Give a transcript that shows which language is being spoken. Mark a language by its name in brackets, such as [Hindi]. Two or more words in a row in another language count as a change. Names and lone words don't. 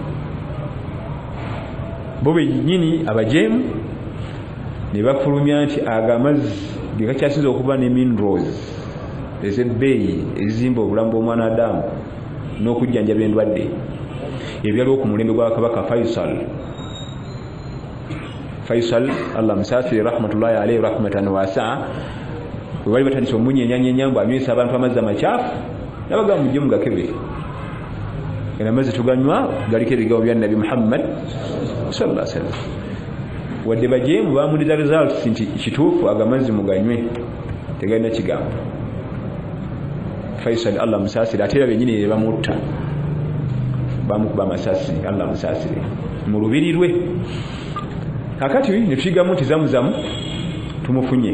[Ganda] bo bennyini abajeemu ne bafulumya nti aga amazzi ge gakyasinza okuba ne minerals ez'ebbeeyi ezizimba obulamu bw'omwana Adamu n'okujjanjaba endwadde ebyaliwo ku mulembe gwa Kabaka Faisal Allah musaasire [Arabic] rahmatullahi alayhi rahmatan wasi'a [Ganda] bwe bali batandise omunyenyanya mbu anywesa abantu amazzi amakyafu nabagamba mujje mugakebe era amazzi tuganywa galiko ebigambo bya Nabi Muhammad [Arabic] sallallahu alaihi wasallam [Ganda] wadde bajeemu bamuliza results nti kituufu agamazzi muganywe tegalina kigambo Faisal Allah musaasire ate era bennyini ne bamutta bamukuba amasasi Allah musaasire mu lubiri lwe kakati ne tuyigamu nti Zamzam tumufunye